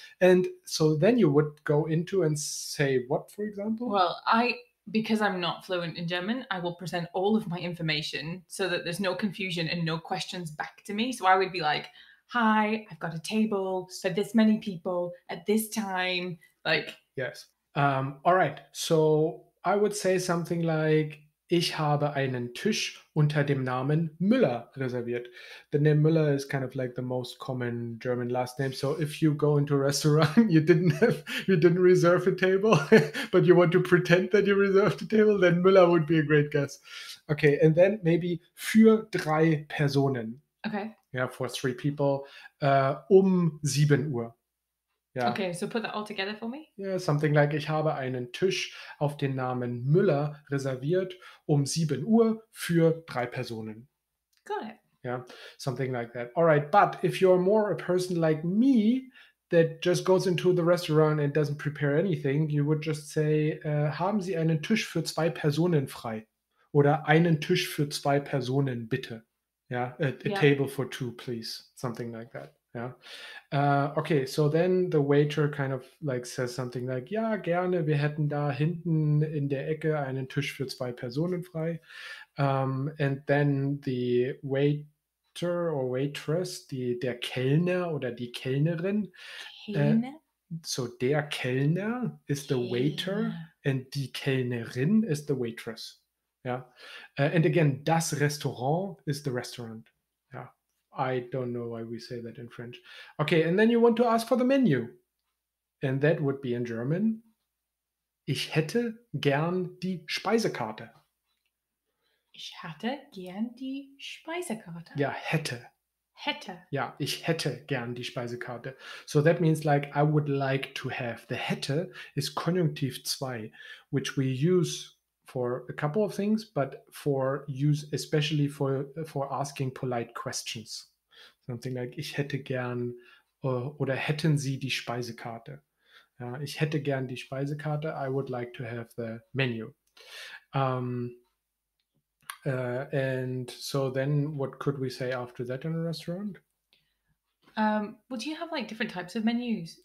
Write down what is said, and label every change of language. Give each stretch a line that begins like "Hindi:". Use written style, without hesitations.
English: And so then you would go into and say what, for example? Well, because I'm not fluent in German, I will present all of my information so that there's no confusion and no questions back to me. So I would be like, hi, I've got a table for this many people at this time. Yes. All right. So I would say something like,
German: ich habe einen Tisch unter dem Namen Müller reserviert.
English: The name Müller is kind of like the most common German last name. So if you go into a restaurant, you didn't reserve a table, but you want to pretend that you reserved a table, then Müller would be a great guess. Okay, and then maybe
German: für 3 Personen.
English: Okay. Yeah, for 3 people, 7 Uhr. Yeah. Okay, so put that all together for me. Yeah, something like,
German: ich habe einen Tisch auf den Namen Müller reserviert 7 Uhr für 3 Personen.
English: Got it. Yeah, something like that. All right, but if you're more a person like me that just goes into the restaurant and doesn't prepare anything, you would just say,
German: haben Sie einen Tisch für 2 Personen frei? Oder einen Tisch für 2 Personen, bitte.
English: Yeah, a table for 2, please. Something like that. Yeah. Okay, so then the waiter kind of like says something like,
German: ja, gerne, wir hätten da hinten in der Ecke einen Tisch für 2 Personen frei.
English: And then the waiter or waitress,
German: der Kellner oder die Kellnerin. Kellner?
English: So der Kellner is the waiter and die Kellnerin is the waitress. Yeah. And again, das Restaurant is the restaurant. Yeah. I don't know why we say that in French. Okay, and then you want to ask for the menu. And that would be in German.
German: Ich hätte gern die Speisekarte. Ich hätte gern die Speisekarte. Ja, hätte. Hätte. Ja, ich hätte gern die Speisekarte.
English: So that means like I would like to have. The hätte is Konjunktiv 2, which we use for a couple of things, but for use especially for asking polite questions. Something like,
German: ich hätte gern oder hätten Sie die Speisekarte? Ich hätte gern die Speisekarte.
English: I would like to have the menu. And so then what could we say after that in a restaurant? Well, do you have like different types of menus?